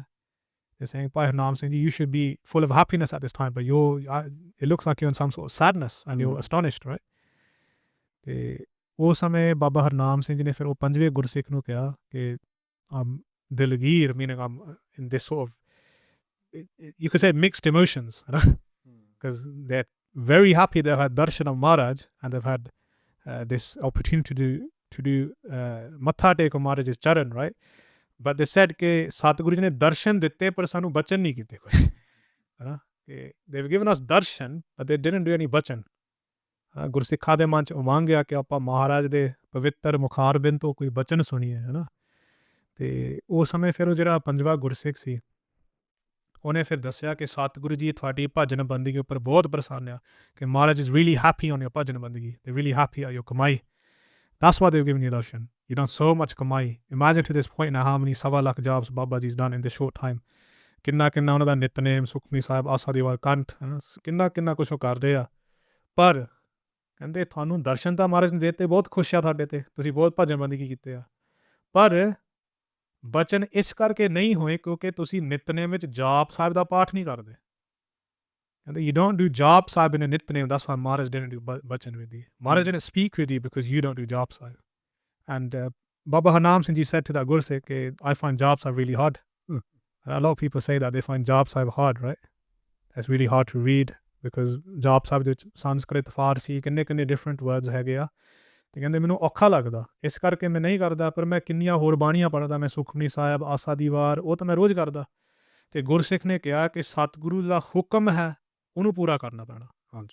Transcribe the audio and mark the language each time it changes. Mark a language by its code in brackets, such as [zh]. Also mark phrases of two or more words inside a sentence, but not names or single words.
[en] They're saying, ਭਾਈ ਹਰਨਾਮ ਸਿੰਘ ਜੀ, you should be full of happiness at this time, but it looks like you're in some sort of sadness and you're astonished, right? [pa] ਤੇ ਉਸ ਸਮੇਂ ਬਾਬਾ ਹਰਨਾਮ ਸਿੰਘ ਜੀ ਨੇ ਫਿਰ ਉਹ ਪੰਜਵੇਂ ਗੁਰਸਿੱਖ ਨੂੰ ਕਿਹਾ ਕਿ ਦਿਲਗੀਰ, [en] meaning I'm in this sort of, you could say mixed emotions, because they're very happy they've had darshan of Maharaj and they've had this opportunity to do matha take of Maharaj's charan, right? But they said [pa] ਕਿ ਸਤਿਗੁਰੂ ਜੀ ਨੇ ਦਰਸ਼ਨ ਦਿੱਤੇ ਪਰ ਸਾਨੂੰ ਬਚਨ ਨਹੀਂ ਕੀਤੇ ਕੋਈ, ਕਿ [en] they've given us darshan but they didn't do any bachan. [pa] ਗੁਰਸਿੱਖਾਂ ਦੇ ਮਨ 'ਚ ਉਮੰਗ ਆ ਕਿ ਆਪਾਂ ਮਹਾਰਾਜ ਦੇ ਪਵਿੱਤਰ ਮੁਖਾਰਬਿੰਦ ਤੋਂ ਕੋਈ ਬਚਨ ਸੁਣੀਏ, ਤੇ ਉਸ ਸਮੇਂ ਫਿਰ ਉਹ ਜਿਹੜਾ ਪੰਜਵਾਂ ਗੁਰਸਿੱਖ ਸੀ ਉਹਨੇ ਫਿਰ ਦੱਸਿਆ ਕਿ ਸਤਿਗੁਰੂ ਜੀ ਤੁਹਾਡੀ ਭਜਨ ਬੰਦਗੀ ਉੱਪਰ ਬਹੁਤ ਪ੍ਰਸੰਨ ਆ, ਕਿ ਮਹਾਰਾਜ [en] is really happy on your [pa] ਭਜਨ ਬੰਦਗੀ, [en] they're really happy at your ਕਮਾਈ, that's why they've given you darshan. You've done so much ਕਮਾਈ. Imagine to this point now how many 1.25 lakh jobs Baba Ji's done in this short time. [pa] ਕਿੰਨਾ ਉਹਨਾਂ ਦਾ ਨਿਤਨੇਮ, ਸੁਖਮਨੀ ਸਾਹਿਬ, ਆਸਾ ਦੀ ਵਾਰ ਕੰਠ, ਕਿੰਨਾ ਕੁਛ ਉਹ ਕਰਦੇ ਆ, ਪਰ ਕਹਿੰਦੇ ਤੁਹਾਨੂੰ ਦਰਸ਼ਨ ਤਾਂ ਮਹਾਰਾਜ ਨੇ ਦਿੱਤੇ, ਬਹੁਤ ਖੁਸ਼ ਆ ਤੁਹਾਡੇ ਤੇ, ਤੁਸੀਂ ਬਹੁਤ ਭਜਨ ਬੰਦਗੀ ਕੀਤੇ ਆ, ਪਰ ਬਚਨ ਇਸ ਕਰਕੇ ਨਹੀਂ ਹੋਏ ਕਿਉਂਕਿ ਤੁਸੀਂ ਨਿਤਨੇਮ ਵਿੱਚ ਜਾਪ ਸਾਹਿਬ ਦਾ ਪਾਠ ਨਹੀਂ ਕਰਦੇ। [en] ਕਹਿੰਦੇ you don't do ਜਾਪ ਸਾਹਿਬ in a ਨਿਤਨੇਮ, that's why Maharaj didn't do bachan with you. Maharaj didn't speak with you because you don't do ਜਾਪ ਸਾਹਿਬ. And Baba Harnam Singh Ji said to that Gursikh, I find ਜਾਪ ਸਾਹਿਬ really hard. And a lot of people say that they find ਜਾਪ ਸਾਹਿਬ hard, right? [pa] That's really hard to read because ਜਾਪ ਸਾਹਿਬ ਦੇ ਵਿੱਚ ਸੰਸਕ੍ਰਿਤ, ਫਾਰਸੀ, ਕਿੰਨੇ [en] different words [pa] ਹੈਗੇ ਆ, ਤੇ ਕਹਿੰਦੇ ਮੈਨੂੰ ਔਖਾ ਲੱਗਦਾ, ਇਸ ਕਰਕੇ ਮੈਂ ਨਹੀਂ ਕਰਦਾ, ਪਰ ਮੈਂ ਕਿੰਨੀਆਂ ਹੋਰ ਬਾਣੀਆਂ ਪੜ੍ਹਦਾ, ਮੈਂ ਸੁਖਮਨੀ ਸਾਹਿਬ, ਆਸਾ ਦੀ ਵਾਰ, ਉਹ ਤਾਂ ਮੈਂ ਰੋਜ਼ ਕਰਦਾ। ਤੇ ਗੁਰਸਿੱਖ ਨੇ ਕਿਹਾ ਕਿ ਸਤਿਗੁਰੂ ਦਾ ਹੁਕਮ ਹੈ, ਉਹਨੂੰ ਪੂਰਾ ਕਰਨਾ ਪੈਣਾ। ਹਾਂਜੀ।